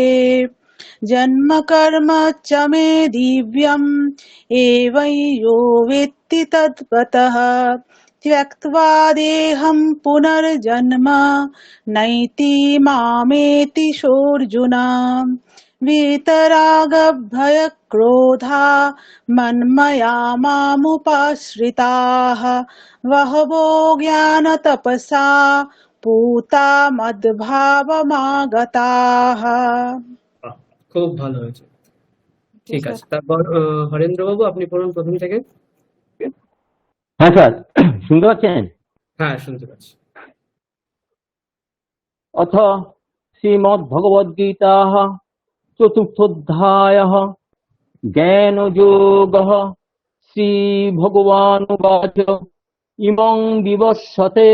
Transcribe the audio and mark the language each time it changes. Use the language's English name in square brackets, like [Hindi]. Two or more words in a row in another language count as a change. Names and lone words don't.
[Sanskrit] जन्म कर्म च मे दिव्यम् एवं यो वेत्ति तत्त्वतः त्यक्त्वा देहं पुनर्जन्म नैति मामेति सोऽर्जुन वीतरागभयक्रोधा मन्मया मामुपाश्रिताः बहवो ज्ञानतपसा पूता मद्भावमागताः। [Bangla] বাহ, খুব ভালো হয়েছে, ঠিক আছে। তারপর হরেন্দ্র বাবু আপনি পড়ুন প্রথম থেকে। হ্যাঁ স্যার, শুনতে পাচ্ছেন? হ্যাঁ শুনতে পাচ্ছি। [Sanskrit] অথ শ্রীমদ্ভগবদ্গীতাः চতুর্থোऽধ্যায়ः জ্ঞানযোগः শ্রীভগবানুবাচ ইমং বিবস্বতে